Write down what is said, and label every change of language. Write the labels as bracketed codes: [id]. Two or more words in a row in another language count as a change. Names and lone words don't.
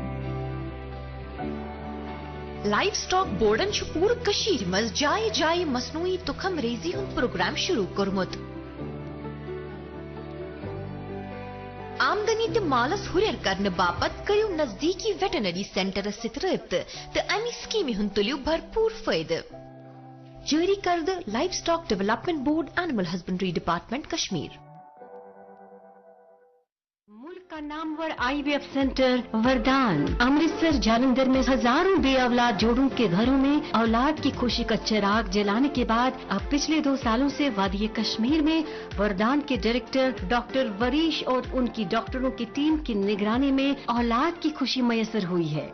[ks] لائف سٹاک بورڈن چھُ پوٗرٕ کٔشیٖرِ منٛز جایہِ جایہِ مصنوعی تخم ریزی ہُنٛد پروگرام شروع کوٚرمُت. آمدنی تہٕ مالس ہُرٮ۪ر کرنہٕ باپتھ کٔرِو نزدیٖکی [en] veterinary centres [ks] سۭتۍ رٲبطہٕ تہٕ امہِ سکیٖمہِ ہُنٛد تُلِو بھرپوٗر فٲیدٕ. جٲری کردٕ لائف سٹاک ڈیولپمنٹ بورڈ, اینیمل ہسبنڈری ڈپارٹمنٹ, کشمیر. [ur] ملک کا نامور IVF سینٹر وردان امرتسر جالندھر میں ہزاروں بے اولاد جوڑوں کے گھروں میں اولاد کی خوشی کا چراغ جلانے کے بعد اب پچھلے 2 سالوں سے وادی کشمیر میں وردان کے ڈائریکٹر ڈاکٹر وریش اور ان کی ڈاکٹروں کی ٹیم کی نگرانی میں اولاد کی خوشی میسر ہوئی ہے.